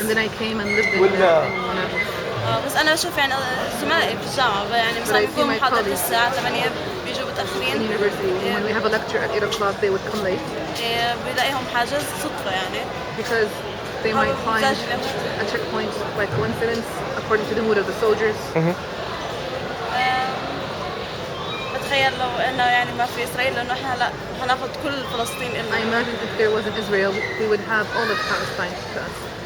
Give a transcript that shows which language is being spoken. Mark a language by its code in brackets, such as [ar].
[en] And then I came and lived in Nablus. [ar] بس انا بشوف يعني زملائي في الجامعه يعني مثلا بيكون محاضره الساعه 8 بيجوا [en] In [ar] متاخرين [en] university, when we have a lecture at 8 o'clock, they would come late [ar] بلاقيهم حاجز صدفه يعني [en] because they might find a checkpoint by coincidence according to the mood of the soldiers. [ar] بتخيل لو انه يعني ما في اسرائيل لانه احنا هلا هناخذ كل فلسطين [en] I [ar] إلنا. [en] imagine if there wasn't Israel, we would have all of Palestine to us.